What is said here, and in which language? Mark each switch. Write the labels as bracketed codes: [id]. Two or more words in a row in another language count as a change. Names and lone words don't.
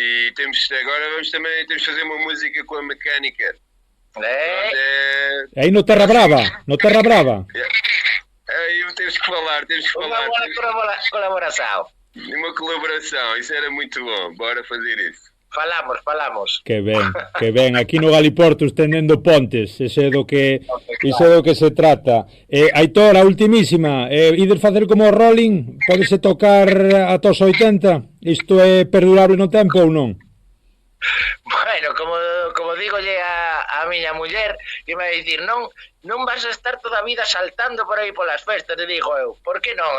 [pt] E agora temos de fazer uma música com a Mecánica. Aí no Terra Brava. Aí temos que falar. Uma boa colaboração. Uma colaboração, isso era muito bom. Bora fazer isso. Falamos. [gl] Que ben, aquí no Galiporto estendendo pontes, iso é do que se trata. Aitor, a ultimísima, ides facer como o Rolling, podese tocar ata os 80? Isto é perdurable no tempo ou non? Bueno, como digolle a miña muller, que me vai dicir, non vas a estar toda a vida saltando por aí polas festas, te digo eu, por que non?